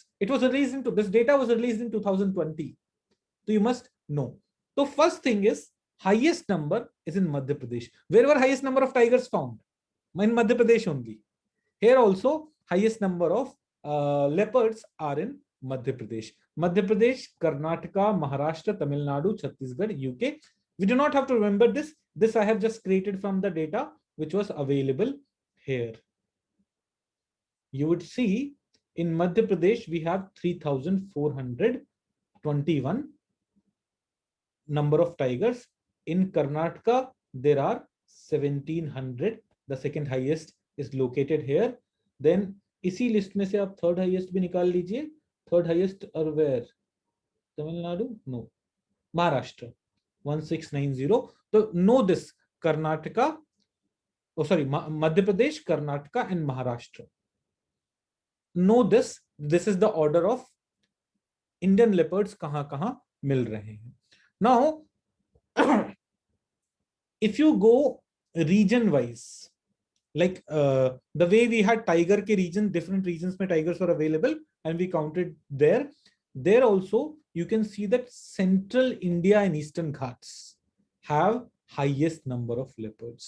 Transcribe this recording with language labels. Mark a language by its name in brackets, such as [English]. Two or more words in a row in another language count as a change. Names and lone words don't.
[English] This data was released in 2020. So you must know. So first thing is, highest number is in Madhya Pradesh. Where were highest number of tigers found? In Madhya Pradesh only. Here also, highest number of leopards are in Madhya Pradesh. Madhya Pradesh, Karnataka, Maharashtra, Tamil Nadu, Chhattisgarh, UK. We do not have to remember this. This I have just created from the data which was available here. You would see in Madhya Pradesh, we have 3,421 number of tigers. In Karnataka, there are 1,700. The second highest is located here. [Hindi] Then इसी लिस्ट में से आप [English] third highest [Hindi] भी निकाल लीजिए. [English] third highest और वेयर? तमिलनाडु? नो, महाराष्ट्र, 1690. तो know this, कर्नाटका, सॉरी, मध्य प्रदेश, कर्नाटका एंड महाराष्ट्र. know this is the order of Indian leopards [Hindi] कहां कहां मिल रहे हैं. [English] Now, if you go region wise, like the way we had tiger ke region, different regions mein tigers were available and we counted there. There also you can see that central India and Eastern Ghats have highest number of leopards.